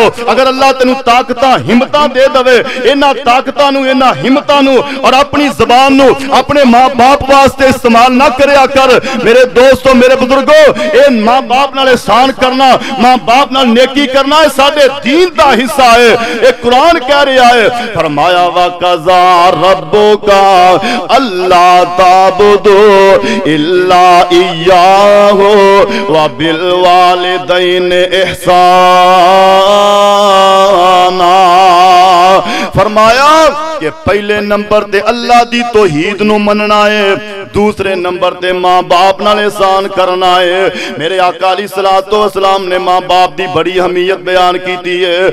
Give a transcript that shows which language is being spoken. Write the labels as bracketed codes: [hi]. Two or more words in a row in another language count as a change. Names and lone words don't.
[pa] اگر اللہ تینوں طاقتاں ہمتاں دے دیوے، ایہناں طاقتاں نوں ایہناں ہمتاں نوں تے اپنی زبان نوں اپنے ماں پیو واسطے استعمال نہ کریا کر. میرے دوستو میرے بزرگو، ایہ ماں پیو نال احسان کرنا، ماں پیو نال نیکی کرنا ساڈے دین دا حصہ اے. ایہ قرآن کہہ رہیا اے، فرمایا [ar] وقضى ربك ألا تعبدوا إلا إياه وبالوالدين إحسانا. [pa] فرمایا کہ پہلے نمبر تے اللہ دی توحید نوں منناں اے، دوجے نمبر تے ماں پیو نال احسان کرنا اے. میرے آقا [ar] علیہ الصلاۃ والسلام [pa] نے ماں پیو دی بڑی اہمیت بیان کیتی اے.